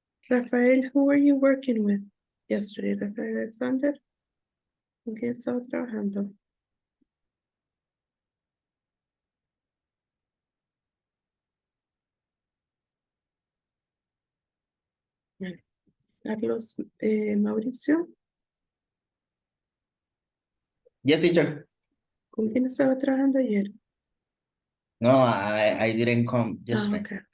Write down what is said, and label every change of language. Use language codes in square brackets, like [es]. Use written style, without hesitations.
[en] Rafael, who were you working with yesterday? Rafael Alexander? [es] ¿Con quién estaba trabajando? Bueno, Carlos Mauricio, [en] Yes, teacher. [es] ¿con quién estaba trabajando ayer? [en] No, I didn't come yesterday.